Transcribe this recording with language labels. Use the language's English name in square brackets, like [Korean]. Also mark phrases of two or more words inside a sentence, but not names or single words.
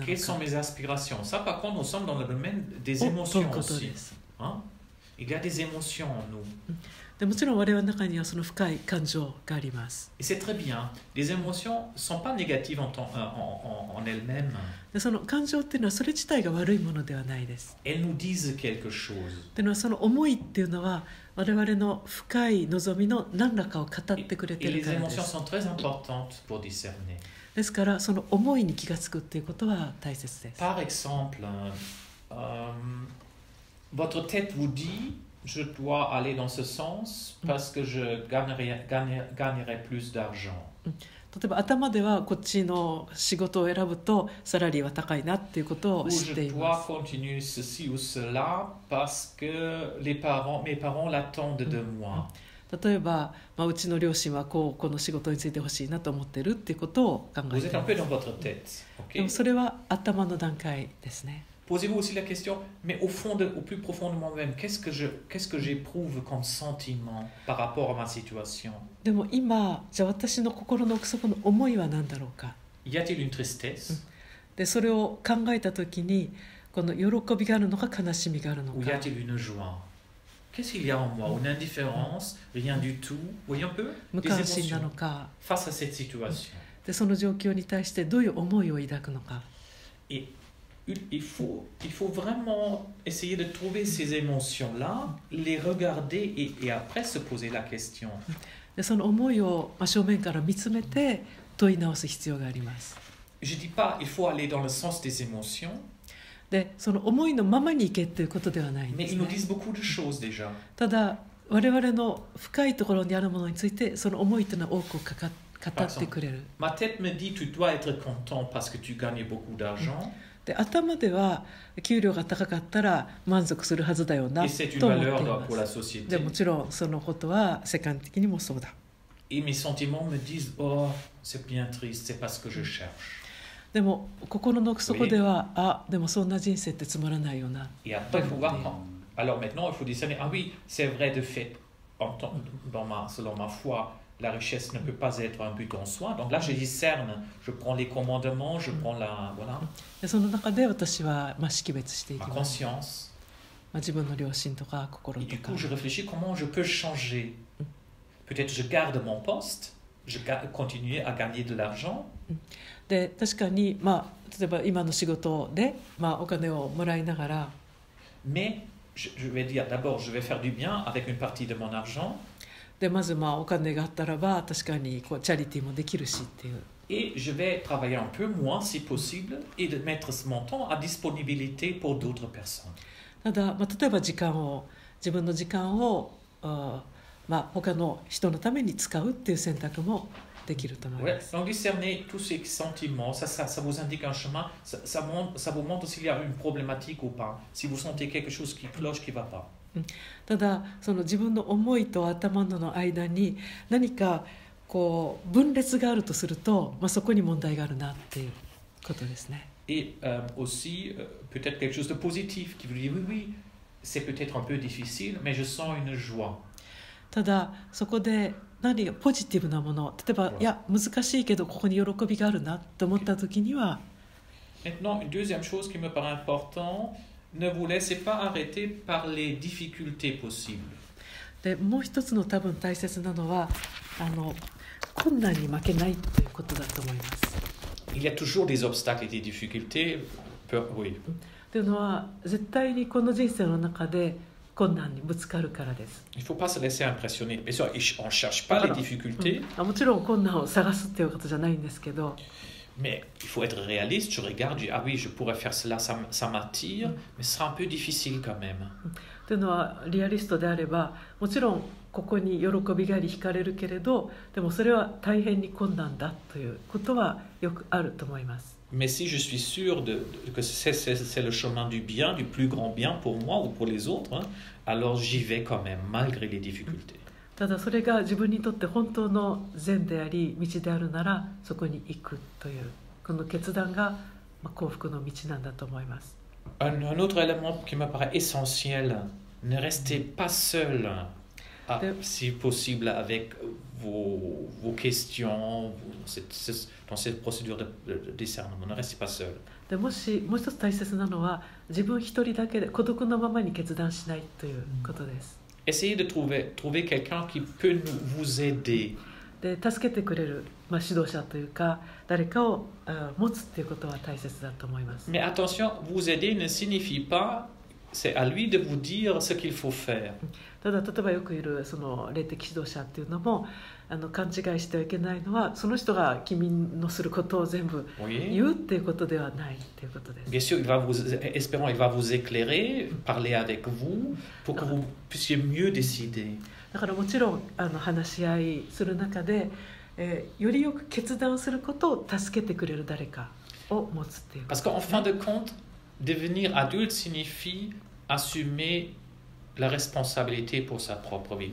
[French] Quelles sont mes aspirations? Ça, par contre, nous sommes dans le domaine des émotions aussi. Il y a des émotions en nous. [Japanese] でもちろん我々の中にはその深い感情があります。 [French] Et c'est très bien. Les émotions ne sont pas négatives en elles-mêmes. [Japanese] でその感情っていうのはそれ自体が悪いものではないです。 [French] Elles nous disent quelque chose. [Japanese] っていうのはその思いっていうのは我々の深い望みの何らかを語ってくれているからです。 [French] Et les émotions sont très importantes pour discerner. [Japanese] ですからその思いに気がつくっていうことは大切です。 [French] Par exemple, votre tête vous dit je dois aller dans ce sens parce que je gagnerai plus d'argent. [Japanese] 例えば頭ではこっちの仕事を選ぶとサラリーは高いなっていうことを知っています。 [French] Ou je dois continuer ceci ou cela parce que mes parents l'attendent de moi. [Japanese] 例えば、うちの両親はこの仕事についてほしいなと思ってるっていうことを考えています。でもそれは頭の段階ですね。 [French] Posez-vous aussi la question, mais au plus profond de moi-même, qu'est-ce que j'éprouve comme sentiment par rapport à ma situation? [Japanese] でも今、じゃあ私の心の奥底の思いは何だろうか。 [French] Y a-t-il une tristesse? [Japanese] でそれを考えたときに、この喜びがあるのか悲しみがあるのか。 [French] Ou y a-t-il une joie? Qu'est-ce qu'il y a en moi? Une indifférence? Rien du tout? Voyez un peu? Des émotions face à cette situation. [Japanese] でその状況に対してどういう思いを抱くのか。 [French] Il faut vraiment essayer de trouver ces émotions-là, les regarder et après se poser la question. [Japanese] でその思いを正面から見つめて問い直す必要があります。 [French] Je dis pas il faut aller dans le sens des émotions. [Japanese] でその思いのままにいけということではないんですね。 [French] Mais ils nous disent beaucoup de choses déjà. [Japanese] ただ我々の深いところにあるものについてその思いというのは多く語ってくれる。 [French] Ma tête me dit tu dois être content parce que tu gagnes beaucoup d'argent. [Japanese] で頭では給料が高かったら満足するはずだよなと思っています。でもちろんそのことは世界的にもそうだ。 [French] Et mes sentiments me disent oh c'est bien triste c'est pas ce que je cherche. [Japanese] でも心の奥底ではでもそんな人生ってつまらないよな。 [French] Et après il faut voir alors maintenant il faut discerner ah oui c'est vrai de fait selon ma foi la richesse ne peut pas être un but en soi. Donc là je discerne, je prends les commandements, je prends la voilà. [Japanese] でその中で私は識別していきます。 [French] Ma conscience. [Japanese] 自分の良心とか心とか。 [French] Et du coup je réfléchis comment je peux changer. Peut-être je garde mon poste, je continue à gagner de l'argent. [Japanese] で確かに例えば今の仕事でお金をもらいながら。 [French] Mais je vais dire d'abord je vais faire du bien avec une partie de mon argent. [Japanese] でまずお金があったらば確かにチャリティーもできるしっていう。 [French] Et je vais travailler un peu moins si possible et de mettre mon temps à disponibilité pour d'autres personnes. [Japanese] ただ例えば自分の時間を他の人のために使うっていう選択もできると思います。 [French] Donc discerner tous ces sentiments, ça vous indique un chemin, ça vous montre s'il y a une problématique ou pas, si vous sentez quelque chose qui cloche, qui va pas. [Japanese] ただその自分の思いと頭の間に何か分裂があるとすると、そこに問題があるなっていうことですね。 [French] Et aussi peut-être quelque chose de positif qui vous dit oui c'est peut-être un peu difficile mais je sens une joie. [Japanese] ただそこで何がポジティブなもの、例えばいや難しいけどここに喜びがあるなと思った時には。 [French] Maintenant une deuxième chose qui me paraît important, ne vous laissez pas arrêter par les difficultés possibles. [Japanese] でもう一つの多分大切なのは困難に負けないということだと思います。 [French] Il y a toujours des obstacles et des difficultés. Oui. [Japanese] というのは絶対にこの人生の中で困難にぶつかるからです。 [French] Il faut pas se laisser impressionner. Bien sûr, on cherche pas les difficultés. [Japanese] もちろん困難を探すっていうことじゃないんですけど。 [French] Mais il faut être réaliste. Je regarde, je dis ah oui, je pourrais faire cela, ça m'attire, mais ce sera un peu difficile quand même. [Japanese] というのはリアリストであれば、もちろんここに喜びがあり惹かれるけれど、でもそれは大変に困難だということはよくあると思います。 [French] Mais si je suis sûr que c'est le chemin du bien, du plus grand bien pour moi ou pour les autres, alors j'y vais quand même malgré les difficultés. [Japanese] ただそれが自分にとって本当の善であり道であるならそこに行くというこの決断が幸福の道なんだと思います。 [French] Un autre élément qui me paraît essentiel, ne restez pas seul, si possible, avec vos questions dans cette procédure de discernement. Ne restez pas seul. [Japanese] でもう一つ大切なのは自分一人だけで孤独のままに決断しないということです。 [French] Essayez de trouver quelqu'un qui peut vous aider. [Japanese] で助けてくれる、指導者というか誰かを持つっていうことは大切だと思います。 [French] Mais attention, vous aider ne signifie pas c'est à lui de vous dire ce qu'il faut faire. [Japanese] ただ例えばよくいるその霊的指導者っていうのも勘違いしてはいけないのはその人が君のすることを全部言うっていうことではないっていうことです。 [French] Bien sûr, espérons, il va vous éclairer, parler avec vous pour que vous puissiez mieux décider. [Japanese] だからもちろん話し合いする中で、よりよく決断することを助けてくれる誰かを持つっていうことですね。 [French] Parce qu'en fin de compte, devenir adulte signifie assumer la responsabilité pour sa propre vie.